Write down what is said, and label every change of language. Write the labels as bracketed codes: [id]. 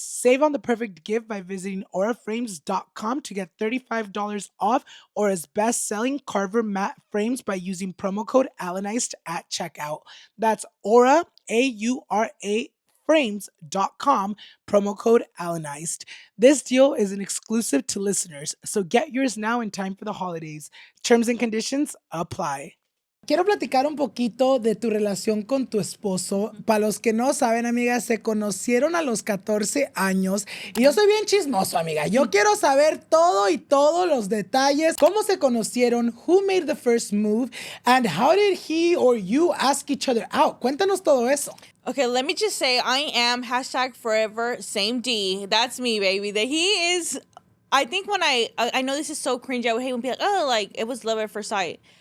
[en] Save on the perfect gift by visiting auraframes.com to get $35 off Aura's best-selling Carver matte frames by using promo code Alanized at checkout. That's Aura, A-U-R-A, frames.com, promo code Alanized. This deal is an exclusive to listeners, so get yours now in time for the holidays. Terms and conditions apply. [es] Quiero platicar un poquito de tu relación con tu esposo. Para los que no saben, amigas, se conocieron a los 14 años. Y yo soy bien chismoso, amiga. Yo quiero saber todo y todos los detalles. ¿Cómo se conocieron? [en] Who made the first move? And how did he or you ask each other out? [es] Cuéntanos todo eso. [en] Okay, let me just say I am #forever same D. That's me, baby. That he is. I think when I know this is so cringy. I would hate when people like, oh, like it was love at first sight.